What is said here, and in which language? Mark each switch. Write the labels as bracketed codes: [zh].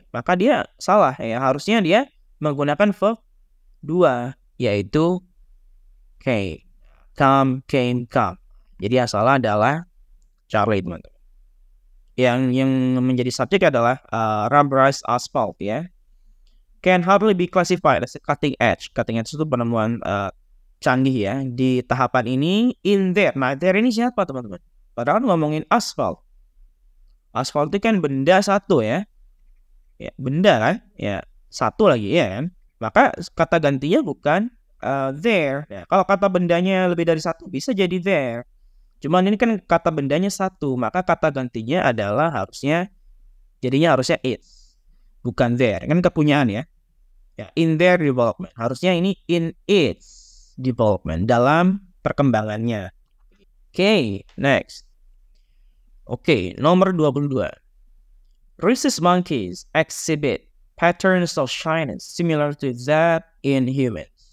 [id] Maka dia salah ya. Harusnya dia menggunakan verb 2 yaitu came. Come, came, come. Jadi yang salah adalah Charlie, teman-teman. Yang menjadi subjek adalah rubberized asphalt ya. [en] Can hardly be classified as a cutting edge. [id] Cutting edge itu penemuan canggih ya. Di tahapan ini, in there. Nah, there ini siapa, teman-teman? Padahal ngomongin aspal. Aspal itu kan benda satu ya. Ya, benda kan? Ya, satu lagi ya kan? Maka kata gantinya bukan there. Ya, kalau kata bendanya lebih dari satu, bisa jadi there. Cuman ini kan kata bendanya satu. Maka kata gantinya adalah harusnya it's. Bukan there, kan kepunyaan ya. Ya, [en] in their development. [id] Harusnya ini [en] in its development, [id] dalam perkembangannya. Oke, next. Oke, nomor 22. [en] Rhesus monkeys exhibit patterns of shyness similar to that in humans.